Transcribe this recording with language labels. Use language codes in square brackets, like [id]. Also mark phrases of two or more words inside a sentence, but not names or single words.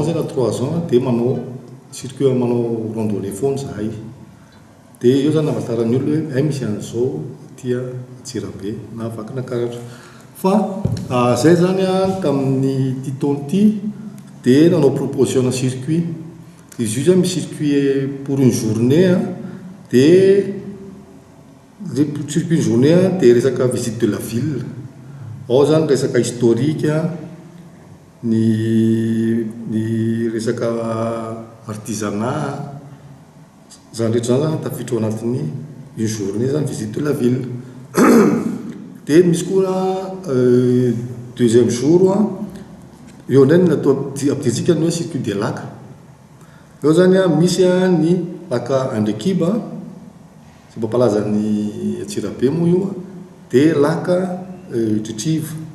[mg] zay na [fr] 3 ans [mg] dia manao circuit manao randonnée foana zahay dia eo zany navatarany olo hoe ay misy an'izao tia Antsirabe na Vakinankaratra fa zay zany a tamin'ny ty taona ty dia nanao proposition na circuit izy io zany misy [fr] circuit pour une journée [mg] dia [fr] le circuit une journée [mg] dia resaka [fr] visite de la ville [mg] ao zany resaka historique ny resaka artisanat zany rehetra zany zany tafiditra ao anatin'ny [fr] une journée [mg] zany [fr] visite de la ville [mg] dia misy koa [fr] deuxième jour [mg] eo ndray natao ampiantsika ny hoe [fr] circuit de lac [mg] eo zany misy ny lac Andrekiba sy mampalaza ny Antsirabe moa io dia lac Tritriva